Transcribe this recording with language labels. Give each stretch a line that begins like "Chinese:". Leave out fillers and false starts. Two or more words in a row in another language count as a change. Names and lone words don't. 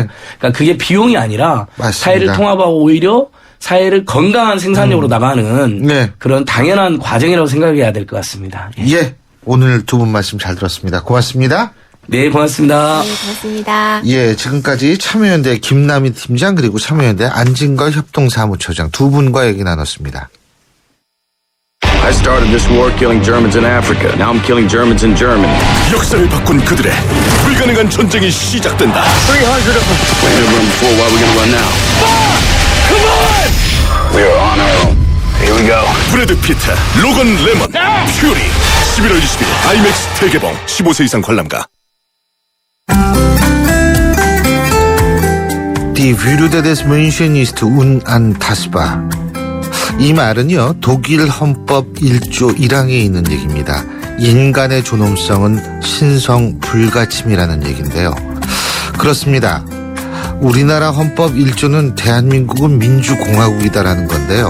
Korean: 그러니까 그게 비용이 아니라 사회를 통합하고 오히려 사회를 건강한 생산력으로 나가는 그런 당연한 과정이라고 생각해야 될 것 같습니다. 오늘 두 분 말씀 잘 들었습니다. 고맙습니다. 네, 고맙습니다. 네, 고맙습니다. 예, 지금까지 참여연대 김남희 팀장 그리고 참여연대 안진걸 협동사무처장 두 분과 얘기 나눴습니다.
English: I started this war killing Germans in Africa. Now I'm killing Germans in Germany.
Korean: 역사를 바꾼 그들의 불가능한 전쟁이 시작된다.
English: 300 of them. We had to run before. Why are we gonna run now? Come on! We are on our own. Here we go.
Korean: 브래드 피트, 로건 레먼, 퓨리. 11월 20일 IMAX 대개봉. 15세 이상 관람가.
German: Die Würde des Menschen ist unantastbar.
Korean: 이 말은요, 독일 헌법 1조 1항에 있는 얘기입니다. 인간의 존엄성은 신성 불가침이라는 얘기인데요. 그렇습니다. 우리나라 헌법 1조는 대한민국은 민주공화국이다라는 건데요.